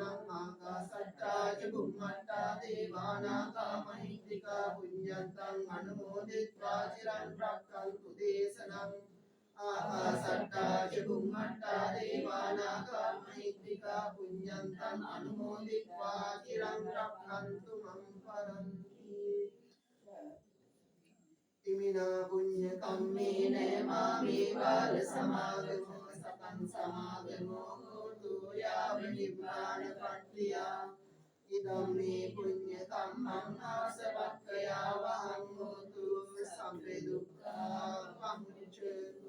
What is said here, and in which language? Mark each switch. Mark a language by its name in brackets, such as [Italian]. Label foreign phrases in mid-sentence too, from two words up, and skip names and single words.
[Pali] ආකාසට්ටා ච බුම්මට්ටා දේවානාගා මහිත්‍තිකා පුඤ්ඤන්තං අනුමෝදිत्वा චිරං රක්ඛන්තු දේශනං. ආකාසට්ටා ච බුම්මට්ටා දේවානාගා මහිත්‍තිකා පුඤ්ඤන්තං අනුමෝදිत्वा චිරං රක්ඛන්තු මං පරන්ති. ඉමිනා පුඤ්ඤ කම්මේන මාමේ බාල සමාගමෝ සතං සමාගමෝ හෝතු යාව නිබ්බානපත්තියා. ඉදම්මේ පුඤ්ඤ කම්මං ආසවක්ඛයා වහං හෝතු සම්ප දුක්ඛා පමුච්ඡතු.